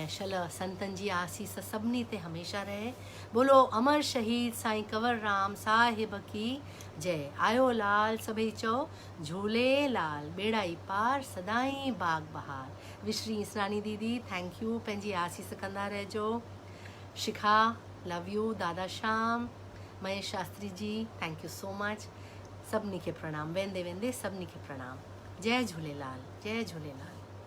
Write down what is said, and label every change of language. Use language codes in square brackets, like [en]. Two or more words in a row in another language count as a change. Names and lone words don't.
[sd] शल संतनि जी आसीस सभिनी ते हमेशह रहे [hi] बोलो अमर शहीद साईं कंवर राम साहिब की जय [sd] आयो लाल सभई चओ झूलेलाल बेड़ाई पार सदाई बाग बहार विश्री इसरानी दीदी [en] thank you [sd] पंहिंजी आसीस कंदा रहिजो शिखा [en] love you [sd] दादा श्याम महेश शास्त्री जी [en] thank you so much [sd] सभिनी खे प्रणाम वेंदे वेंदे सभिनी खे प्रणाम जय झूलेलाल जय झूलेलाल।